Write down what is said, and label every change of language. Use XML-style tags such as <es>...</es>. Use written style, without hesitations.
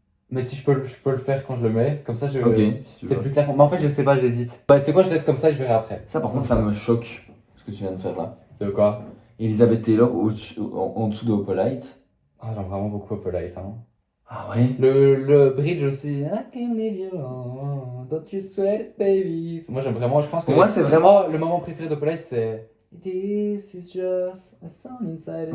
<fr>Mais si je peux le faire quand je le mets, comme ça, Ok, si tu c'est veux. plus clair. Mais en fait, je sais pas, j'hésite. Bah, tu sais quoi, je laisse comme ça et je verrai après. Ça, par contre, ça me choque, ce que tu viens de faire là. De quoi? Elizabeth Taylor en dessous de Opalite. Ah, j'aime vraiment beaucoup Opalite, hein. Ah ouais? Le bridge aussi.</fr> <en>I can leave you alone, don't you sweat it, baby.</en> <fr>Moi, j'aime vraiment, je pense que. Pour moi, c'est vraiment. Oh, le moment préféré d'Opalite, c'est.</fr> <en>This is just a song inside a</en>